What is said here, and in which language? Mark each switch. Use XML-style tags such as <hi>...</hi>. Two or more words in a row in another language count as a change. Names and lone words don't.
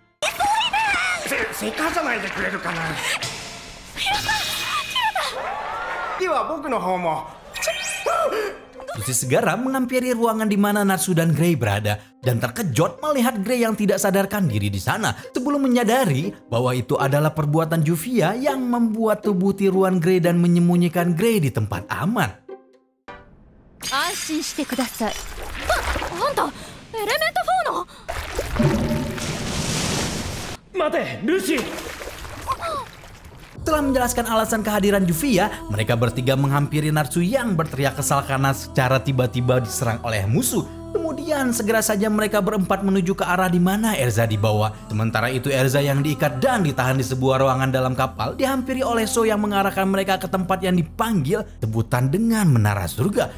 <id>Lucy segera menghampiri ruangan di mana Natsu dan Grey berada dan terkejut melihat Grey yang tidak sadarkan diri di sana sebelum menyadari bahwa itu adalah perbuatan Juvia yang membuat tubuh tiruan Grey dan menyembunyikan Grey di tempat aman.</id> <ja>安心してください。あんたエレメント4の。待て、ルシー。</ja> <id>Setelah menjelaskan alasan kehadiran Juvia, mereka bertiga menghampiri Natsu yang berteriak kesal karena secara tiba-tiba diserang oleh musuh. Kemudian segera saja mereka berempat menuju ke arah di mana Erza dibawa. Sementara itu Erza yang diikat dan ditahan di sebuah ruangan dalam kapal dihampiri oleh So yang mengarahkan mereka ke tempat yang dipanggil sebutan dengan Menara Surga.</id>